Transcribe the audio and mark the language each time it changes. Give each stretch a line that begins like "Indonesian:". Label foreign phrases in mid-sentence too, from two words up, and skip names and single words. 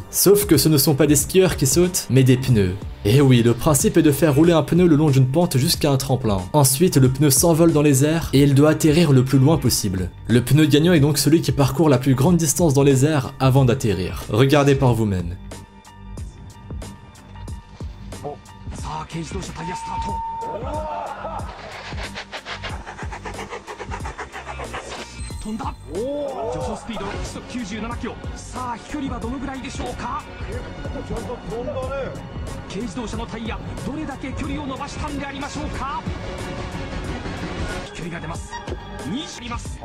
French: Sauf que ce ne sont pas des skieurs qui sautent, mais des pneus. Et oui, le principe est de faire rouler un pneu le long d'une pente jusqu'à un tremplin. Ensuite, le pneu s'envole dans les airs et il doit atterrir le plus loin possible. Le pneu gagnant est donc celui qui parcourt la plus grande distance dans les airs avant d'atterrir. Regardez par vous-même.
Japanese: 軽自動車タイヤスタート飛んだ助走スピード時速97キロさあ飛距離はどのぐらいでしょうか軽自動車のタイヤどれだけ距離を伸ばしたんでありましょうか飛距離が出ます20あります